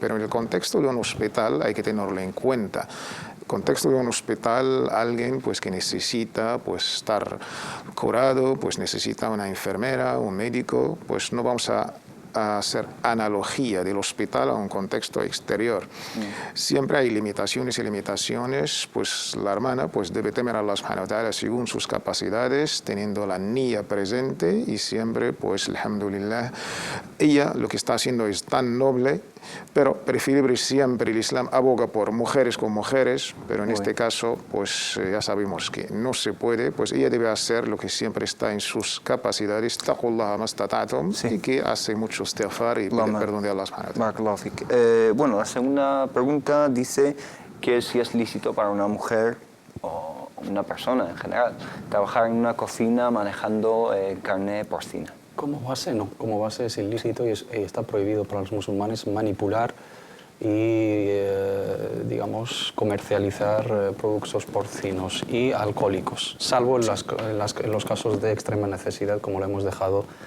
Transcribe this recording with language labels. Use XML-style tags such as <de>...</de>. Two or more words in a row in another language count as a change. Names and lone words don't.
<es>Pero en el contexto de un hospital hay que tenerlo en cuenta. En el contexto de un hospital, alguien pues que necesita pues estar curado, pues necesita una enfermera, un médico, pues no vamos a hacer analogía del hospital a un contexto exterior. Siempre hay limitaciones, pues la hermana pues debe temer a Allah</es> <ar>سبحانه وتعالى</ar> <es>según sus capacidades, teniendo la niyya presente y siempre pues alhamdulillah, ella lo que está haciendo es tan noble, pero preferible siempre el Islam aboga por mujeres con mujeres, pero en este caso pues ya sabemos que no se puede, pues ella debe hacer lo que siempre está en sus capacidades,</es> <ar>اتقوا الله ما استطعتم,</ar> <es>y que hace mucho istighfar y pide perdón de Allah</es> <ar>سبحانه وتعالى.</ar> <es>Bueno, la segunda pregunta dice que si es lícito para una mujer o una persona en general trabajar en una cocina manejando carne porcina. Como base no, como base es ilícito y está prohibido para los musulmanes manipular y, digamos, comercializar productos porcinos y alcohólicos, salvo en los casos de extrema necesidad, como lo hemos dejado</es>